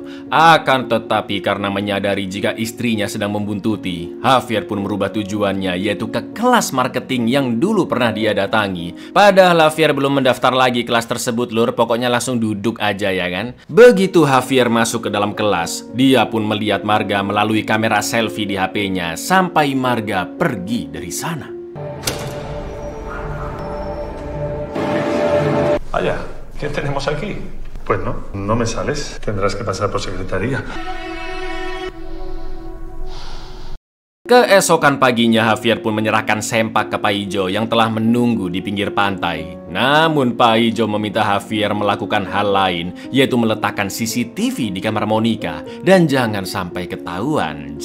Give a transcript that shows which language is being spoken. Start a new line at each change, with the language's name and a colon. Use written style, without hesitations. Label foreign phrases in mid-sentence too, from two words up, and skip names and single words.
Indonesian: Akan tetapi karena menyadari jika istrinya sedang membuntuti, Javier pun merubah tujuannya, yaitu ke kelas marketing yang dulu pernah dia datangi. Padahal Javier belum mendaftar lagi kelas tersebut lur, pokoknya langsung duduk aja ya kan. Begitu Javier masuk ke dalam kelas, dia pun melihat Marga melalui kamera selfie di HP-nya sampai Marga pergi dari sana.
Spanish: Vaya, ¿qué tenemos aquí? Pues no me sales. Tendrás que pasar por secretaría.
Indonesian: Keesokan paginya Javier pun menyerahkan sempak ke Paijo yang telah menunggu di pinggir pantai. Namun Paijo meminta Javier melakukan hal lain, yaitu meletakkan CCTV di kamar Monica dan jangan sampai ketahuan.